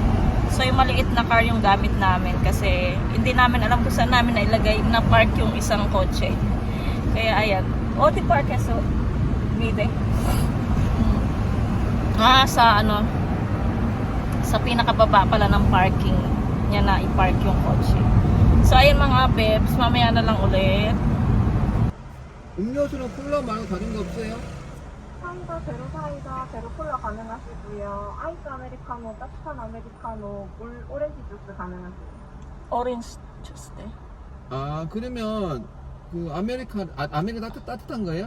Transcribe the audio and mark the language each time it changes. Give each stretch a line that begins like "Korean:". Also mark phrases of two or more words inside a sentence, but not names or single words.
Filipino: So, yung maliit na car yung gamit namin kasi hindi namin alam kung saan namin nailagay na park yung isang kotse. Kaya, ayan. Di park so, mide. Sa pinakababa pala ng parking niya na i-park yung kotse. So ayun mga bebs, mamaya na lang ulit.
Korean: 음료수는 콜라 말고 다른 거 없어요? 사이다, 제로 사이다, 제로 콜라 가능하시고요. 아이스 아메리카노, 따뜻한 아메리카노, 물, 오렌지 주스 가능하세요. 오렌지 주스 네. 아 그러면 그 아메리카 따뜻한 거예요?